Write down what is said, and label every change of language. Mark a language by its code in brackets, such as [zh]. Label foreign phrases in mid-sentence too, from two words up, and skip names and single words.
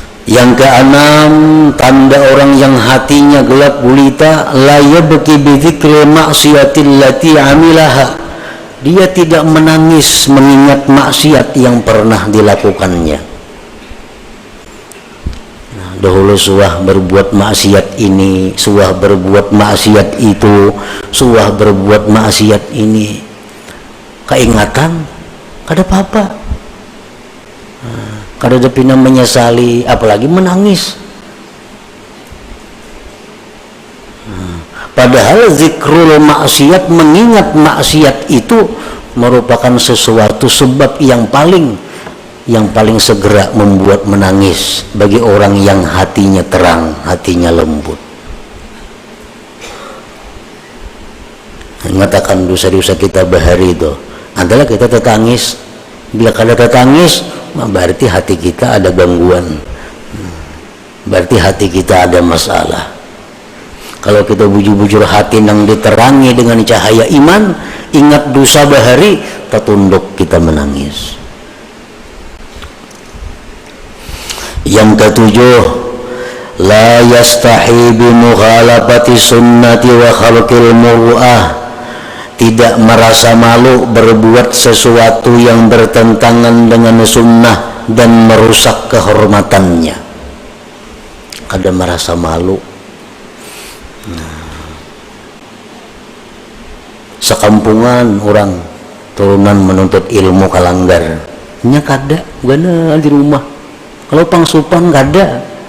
[id] Yang keenam, tanda orang yang hatinya gelap gulita, [ar] لا يبكي بذكر معصيته التي عملها. [id] Dia tidak menangis mengingat maksiat yang pernah dilakukannya. [bjn] Nah, dahulu suah berbuat maksiat ini, suah berbuat maksiat itu, suah berbuat maksiat ini. Keingatan, kada apa-apa. Kada ada pina menyesali, apalagi menangis. [id] Padahal [ar] ذكر المعصية, [id] mengingat maksiat itu merupakan sesuatu sebab yang paling segera membuat menangis bagi orang yang hatinya terang, hatinya lembut. [bjn] Mengatakan dosa-dosa kita bahari itu adalah kita tetangis. Bila kada tetangis, berarti hati kita ada gangguan, berarti hati kita ada masalah. Kalau kita bujur-bujur hati yang diterangi dengan cahaya iman, ingat dosa bahari, tertunduk kita menangis. [id] Yang ketujuh, [ar] لا يستحي بمخالفة السنة وخلق المروءة. [id] Tidak merasa malu berbuat sesuatu yang bertentangan dengan sunnah dan merusak kehormatannya. [bjn] Kada merasa malu. Sekampungan orang turunan menuntut ilmu kalanggar, nya kada gana di rumah. Kalau pangsupan kada.